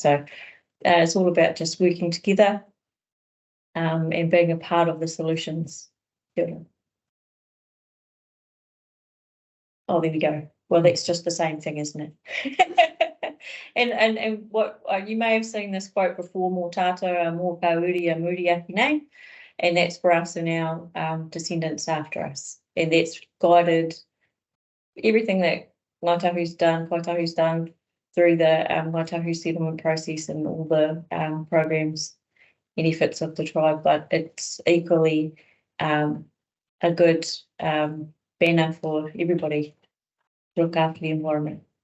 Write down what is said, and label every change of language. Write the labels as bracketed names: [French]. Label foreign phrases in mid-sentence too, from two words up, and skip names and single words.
[English] So it's all about just working together and being a part of the solutions. Oh, there we go. Well, that's just the same thing, isn't it? and what you may have seen this quote before, [Māori] mō tātou mō kauri a muri ake nei, [English] and that's for us and our descendants after us. And that's guided everything that Kaitahu's done through the Kaitahu settlement process and all the programs and efforts of the tribe, but it's equally a good banner for everybody to look after the environment.